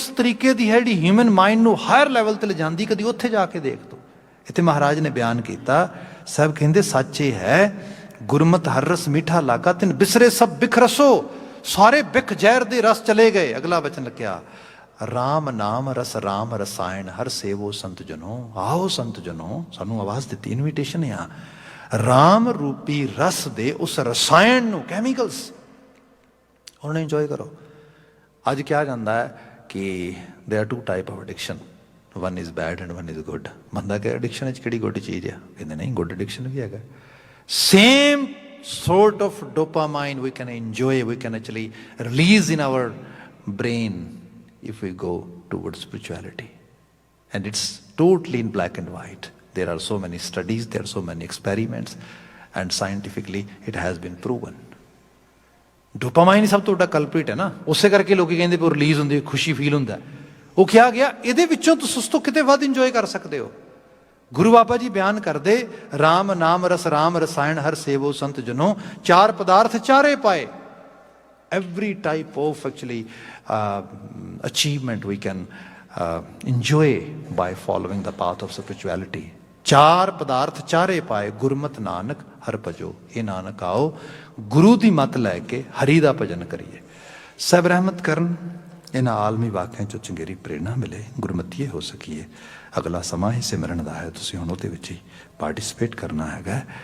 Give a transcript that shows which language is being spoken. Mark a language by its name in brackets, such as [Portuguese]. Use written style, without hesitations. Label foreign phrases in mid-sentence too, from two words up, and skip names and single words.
[Punjabi] ਤਰੀਕੇ ਦੀ ਹੈ ਜਿਹੜੀ [English] human mind [Punjabi] ਨੂੰ [English] higher level [Punjabi] ਤੇ ਲਿਜਾਂਦੀ ਕਦੀ ਉੱਥੇ ਜਾ ਕੇ ਦੇਖ ਤੋ ਇੱਥੇ ਮਹਾਰਾਜ ਨੇ ਬਿਆਨ ਕੀਤਾ ਸਭ ਕਹਿੰਦੇ ਸੱਚ ਇਹ ਹੈ ਗੁਰਮਤਿ ਹਰ ਰਸ ਮੀਠਾ ਲਾਗਾ ਤਿਨ ਬਿਸਰੇ ਸਭ ਬਿਖ ਰਸੋ ਸਾਰੇ ਬਿਖ ਜ਼ਹਿਰ ਦੇ ਰਸ ਚਲੇ ਗਏ ਅਗਲਾ ਬਚਨ ਲਿਖਿਆ ਰਾਮ ਨਾਮ ਰਸ ਰਾਮ ਰਸਾਇਣ ਹਰ ਸੇਵੋ ਸੰਤ ਜਨੋ ਆਓ ਸੰਤ ਜਨੋ ਸਾਨੂੰ ਆਵਾਜ਼ ਦਿੱਤੀ ਇਨਵੀਟੇਸ਼ਨ ਆ ਰਾਮ ਰੂਪੀ ਰਸ ਦੇ ਉਸ ਰਸਾਇਣ ਨੂੰ ਕੈਮੀਕਲਸ ਉਹਨੂੰ ਇੰਜੋਏ ਕਰੋ ਅੱਜ ਕਿਹਾ ਜਾਂਦਾ ਹੈ ਕਿ [English] there are 2 type of addiction one is bad and one is good [Punjabi] ਬੰਦਾ ਕਿ ਐਡਿਕਸ਼ਨ ਵਿੱਚ ਕਿਹੜੀ ਗੁੱਡ ਚੀਜ਼ ਆ ਕਹਿੰਦੇ ਨਹੀਂ [English] good addiction [Punjabi] ਵੀ ਹੈਗਾ [English] ਸੇਮ sort of dopamine we can enjoy we can actually release in our brain if we go towards spirituality and it's totally in black and white there are so many studies there are so many experiments and scientifically it has been proven [Punjabi] ਡੋਪਾਮਾਈਨ ਹੀ ਸਭ ਤੋਂ ਵੱਡਾ ਕਲਪ੍ਰਿਟ ਹੈ ਨਾ ਉਸੇ ਕਰਕੇ ਲੋਕੀ ਕਹਿੰਦੇ ਵੀ ਰਿਲੀਜ਼ ਹੁੰਦੀ ਖੁਸ਼ੀ ਫੀਲ ਹੁੰਦਾ ਉਹ ਕਿਹਾ ਗਿਆ ਇਹਦੇ ਵਿੱਚੋਂ ਤੁਸੀਂ ਉਸ ਤੋਂ ਕਿਤੇ ਵੱਧ ਇੰਜੋਏ ਕਰ ਸਕਦੇ ਹੋ ਗੁਰੂ ਬਾਬਾ ਜੀ ਬਿਆਨ ਕਰਦੇ ਰਾਮ ਨਾਮ ਰਸ ਰਾਮ ਰਸਾਇਣ ਹਰ ਸੇਵੋ ਸੰਤ ਜਨੋ 4 ਪਦਾਰਥ ਚਾਰੇ ਪਾਏ [English] every type of actually achievement we can enjoy by following the path of spirituality [Punjabi] 4 ਪਦਾਰਥ ਚਾਰੇ ਪਾਏ ਗੁਰਮਤਿ ਨਾਨਕ ਹਰ ਭਜੋ ਇਹ ਨਾਨਕ ਆਓ ਗੁਰੂ ਦੀ ਮੱਤ ਲੈ ਕੇ ਹਰੀ ਦਾ ਭਜਨ ਕਰੀਏ ਸਭ ਰਹਿਮਤ ਕਰਨ ਇਹਨਾਂ ਆਲਮੀ ਵਾਕਿਆਂ ਚੋਂ ਚੰਗੇਰੀ ਪ੍ਰੇਰਣਾ ਮਿਲੇ ਗੁਰਮਤੀਏ ਹੋ ਸਕੀਏ ਅਗਲਾ ਸਮਾਂ ਹੀ ਸਿਮਰਨ ਦਾ ਹੈ ਤੁਸੀਂ ਹੁਣ ਉਹਦੇ ਵਿੱਚ ਹੀ ਪਾਰਟਿਸਿਪੇਟ ਕਰਨਾ ਹੈਗਾ